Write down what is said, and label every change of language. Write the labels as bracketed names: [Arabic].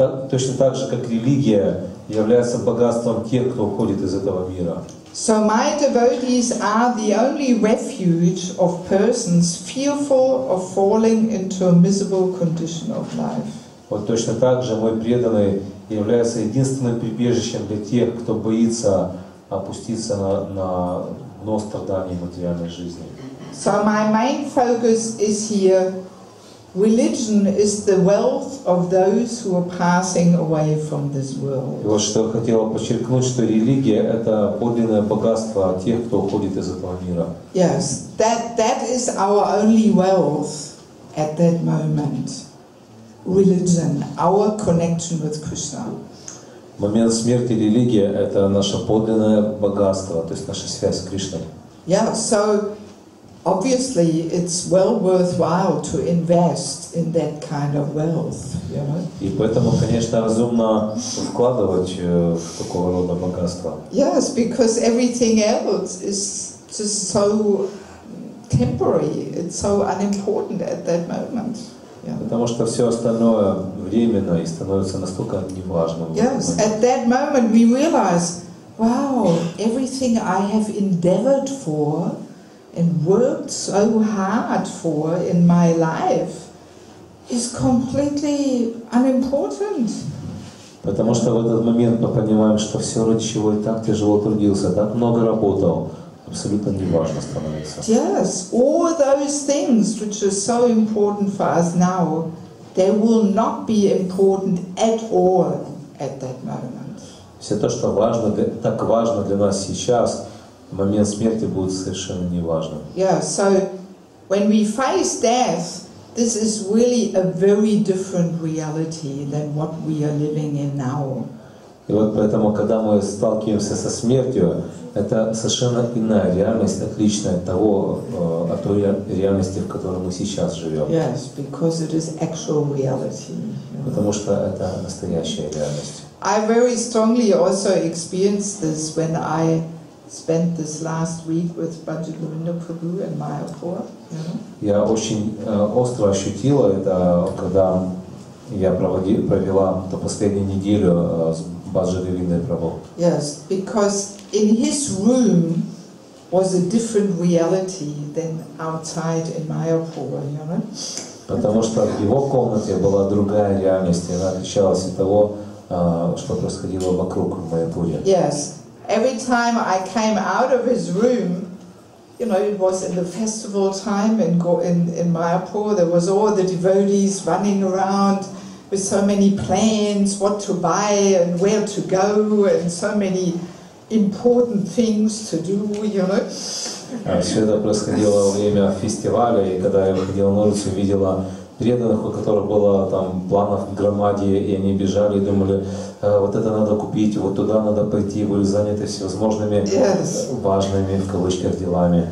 [Russian] точно так же, как религия является богатством тех, кто уходит из этого мира. [English] So my devotees are the only refuge of persons fearful of falling into a miserable condition of life. [Russian] Вот точно так же мой преданный является единственным прибежищем для тех, кто боится опуститься на дно страданий материальной жизни. [English] So my main focus is here. Religion is the wealth of those who are passing away from this world. [Russian] И вот что я хотел подчеркнуть, что религия — это подлинное богатство тех, кто уходит из этого мира. [English] Yes, that is our only wealth at that moment. Religion, our connection with Krishna. [Russian] В момент смерти религия — это наше подлинное богатство, то есть наша связь с Кришной. [English] Yeah, so obviously it's well worthwhile to invest in that kind of wealth, you know. [Russian] И поэтому, конечно, разумно вкладывать в такого рода богатство. [English] Yes, because everything else is just so temporary. It's so unimportant at that moment. Yeah. [Russian] Потому что все остальное временно и становится настолько неважным. [English] Yes, at that moment we realize, wow, everything I have endeavored for and worked so hard for in my life is completely unimportant. [Russian] Потому что в этот момент мы понимаем, что все, ради чего и так тяжело трудился, так много работал, абсолютно неважно становится. [English] Yes, all those things which are so important for us now, they will not be important at all at that moment. [Russian] Все то, что важно, так важно для нас сейчас, в момент смерти будет совершенно неважно. [English] Yeah, so when we face death, this is really a very different reality than what we are living in now. [Russian] И вот поэтому, когда мы сталкиваемся со смертью, это совершенно иная реальность, отличная от той реальности, в которой мы сейчас живем. [English] Yes, because it is actual reality. [Russian] Потому что это настоящая реальность. [English] I very strongly also experienced this when I spent this last week with Govinda Prabhu in Mayapur. [Russian] Я очень остро ощутила это, когда я провела последнюю неделю с Баджи Прабhu. [English] Yes, because in his room was a different reality than outside in Mayapur, you know. [Russian] Потому что в его комнате была другая реальность, и она отличалась от того, что происходило вокруг в Майяпуре. [English] Yes, every time I came out of his room, you know, it was in the festival time in Mayapur. There was all the devotees running around with so many plans, what to buy and where to go, and so many important things to do, you know. [Russian] Все это происходило во время фестиваля, и когда я выходила на улицу, видела преданных, у которых было там планов в громаде, и они бежали и думали, вот это надо купить, вот туда надо пойти, были заняты всевозможными важными в кавычках делами.